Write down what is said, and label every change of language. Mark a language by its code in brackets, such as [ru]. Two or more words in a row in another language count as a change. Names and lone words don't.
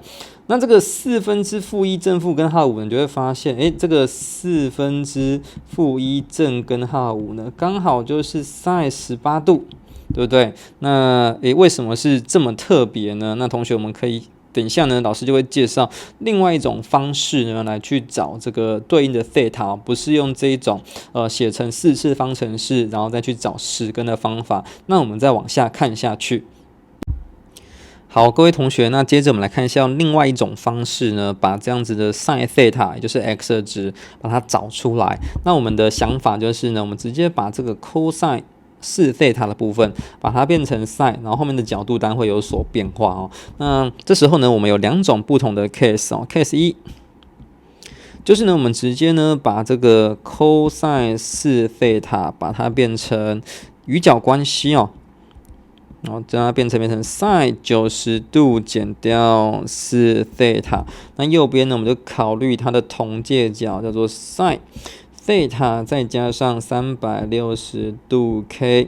[zh] 那這個1/4正負根號5，你就會發現，這個1/4正根號5呢，剛好就是 sin 18度，對不對？那為什麼是這麼特別呢？那同學我們可以等一下呢，老師就會介紹另外一種方式呢，來去找這個對應的 theta，不是用這一種寫成4次方程式，然後再去找10根的方法。那我們再往下看下去。好，各位同學，那接着我們來看一下另外一種方式呢，把這樣子的 [en] sin theta， [zh] 也就是 x 的值，把它找出來。那我們的想法就是呢，我們直接把這個 [en] cosine 4 theta [zh] 的部分，把它變成 sin，然後後面的角度當然會有所變化哦。那這時候呢，我們有2種不同的 case 哦。case 1就是呢，我們直接呢把這個 [en] cosine 4 theta [zh] 把它變成餘角關係哦。然後將它變成sin 90度減掉4 theta， 那右邊呢，我們就考慮它的同介角，叫做 sin theta 再加上360度 k。